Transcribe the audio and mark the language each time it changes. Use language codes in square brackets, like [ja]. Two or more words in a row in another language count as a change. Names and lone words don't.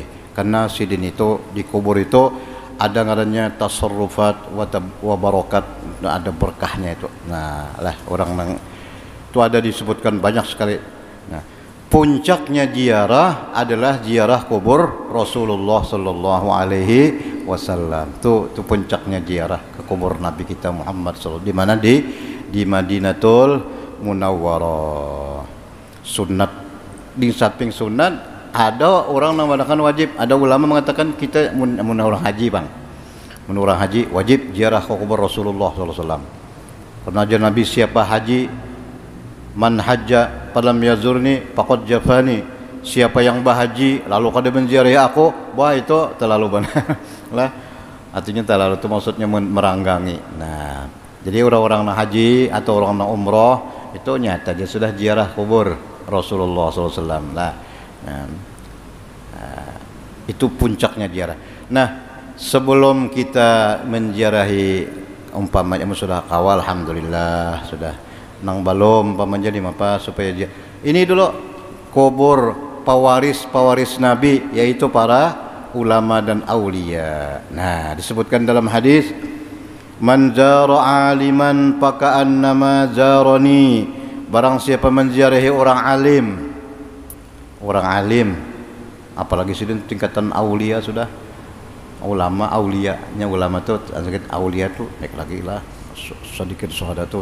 [bjn] Karena sidin itu di kubur itu ada ngarannya [ar] تصرفات وبركات, [bjn] ada berkahnya itu. Nah lah orang nang itu ada disebutkan banyak sekali. Nah puncaknya ziarah adalah ziarah kubur Rasulullah [ar] صلى الله عليه وسلم. [bjn] Itu puncaknya ziarah ke kubur Nabi kita Muhammad sallallahu, di mana di Madinatul Munawwarah. Sunat, di samping sunat ada orang yang mengatakan wajib, ada ulama mengatakan kita mun orang haji bang, mun orang haji wajib ziarah ke kubur Rasulullah [ar] صلى الله عليه وسلم. [bjn] Karena aja Nabi siapa haji, [ar] من حج فلم يزرني فقد جفاني, [bjn] siapa yang berhaji lalu kada menziarahi aku, wah itu terlalu benar lah, artinya terlalu, itu maksudnya meranggangi. Nah jadi orang-orang yang haji atau orang yang umroh itu nyata dia sudah ziarah kubur Rasulullah SAW. Nah itu puncaknya ziarah. Nah sebelum kita menziarahi, umpamanya sudah kawal, alhamdulillah sudah nang balom pamannya di apa supaya dia ini dulu kubur pewaris Nabi, yaitu para ulama dan aulia. Nah disebutkan dalam hadis, [ar] من زار عالما فكأنما زارني, [bjn] barang siapa menziarahi orang alim, apalagi sudah tingkatan aulia, sudah ulama, aulianya ulama tuh sedikit, aulia tuh naik lagi lah sedikit syuhada tuh.